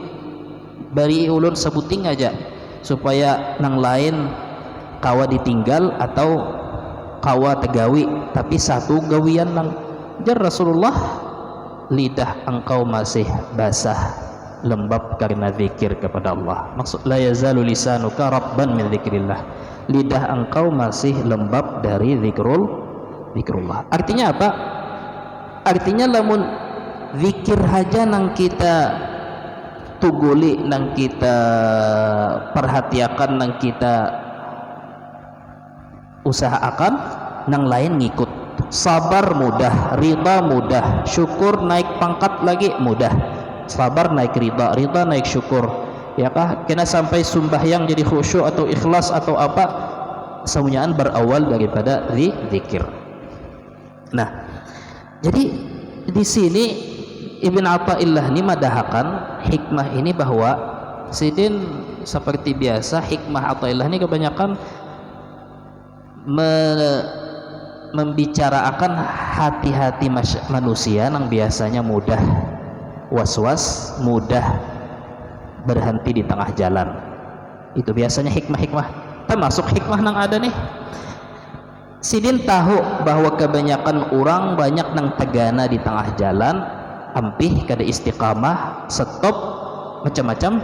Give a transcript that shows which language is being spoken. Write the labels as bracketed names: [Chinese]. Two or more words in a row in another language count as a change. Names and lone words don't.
[Banjar] Bari ulun sebuting aja supaya nang lain kawa ditinggal atau kawa tegawi, tapi satu gawian nang jar Rasulullah, lidah engkau masih basah lembab karena zikir kepada Allah. [Arabic] Maksud لا يزال لسانك رطبا من ذكر الله, [Banjar] lidah engkau masih lembab dari zikrullah. Artinya apa? Artinya lamun zikir haja nang kita tuguli nang kita perhatiakan, nang kita usahakan, nang lain ngikut. Sabar mudah, ridha mudah, syukur naik pangkat lagi mudah. Sabar naik ridha, ridha naik syukur. Ya kah? Kena sampai sembahyang jadi khusyuk atau ikhlas atau apa, semuanya berawal daripada zikir. Nah, jadi di sini Ibn Athaillah ini madahakan hikmah ini, bahwa sidin seperti biasa hikmah Athaillah ini kebanyakan membicarakan hati-hati manusia yang biasanya mudah was-was, mudah berhenti di tengah jalan. Itu biasanya hikmah-hikmah, termasuk hikmah yang ada nih. Sidin tahu bahwa kebanyakan orang banyak nang tegana di tengah jalan, ampih kada istiqamah, stop macam-macam.